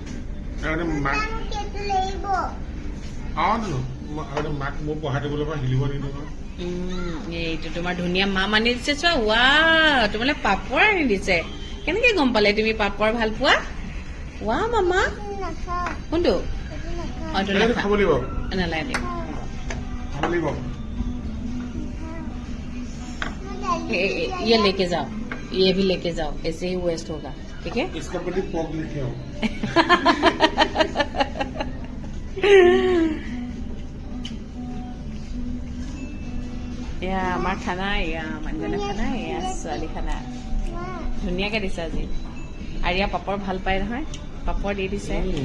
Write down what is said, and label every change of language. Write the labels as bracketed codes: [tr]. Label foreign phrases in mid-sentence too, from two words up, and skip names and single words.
[as] এইটো তোমাৰ ধুনীয়া মা আনি দিছে, চোৱা। ৱাও, তোমালে পাপৰ আনি দিছে। কেনেকে গম পালে তুমি পাপৰ ভাল পোৱা? ৱা মামা, কোনটো? নালাগে। [hi] ये लेके जाओ, ये भी लेके जाओ, ऐसे ही वेस्ट होगा, ठीक है? इसका पहले पॉप लेके आओ। [as] এয়া আমাৰ খানা, এয়া মানুহজনৰ খানা, এয়া ছোৱালী খানা। ধুনীয়াকৈ দিছে আজি। আৰু ইয়াৰ পাপৰ ভাল পায় নহয়, পাপৰ দি দিছে।